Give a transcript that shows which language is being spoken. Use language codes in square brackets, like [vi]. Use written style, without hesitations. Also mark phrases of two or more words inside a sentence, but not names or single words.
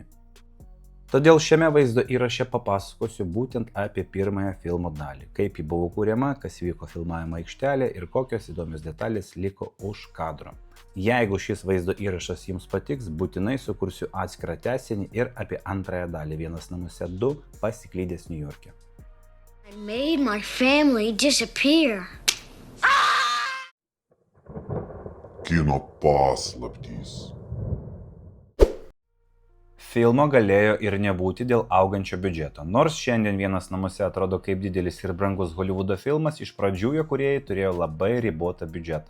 [lt] Todėl šiame vaizdo įraše papasakosiu būtent apie pirmąją filmo dalį, kaip ji buvo kūriama, kas vyko filmavimo aikštelėje ir kokios įdomios detalės liko už kadro. Jeigu šis vaizdo įrašas jums patiks, būtinai sukursiu atskirą tęsinį ir apie antrąją dalį Vienas namuose 2 pasiklydęs Niujorke. [en] I made my family disappear. [lt] Kino paslaptys. Filmo galėjo ir nebūti dėl augančio biudžeto. Nors šiandien Vienas namuose atrodo kaip didelis ir brangus Holivudo filmas, iš pradžių jo kūrėjai turėjo labai ribotą biudžetą.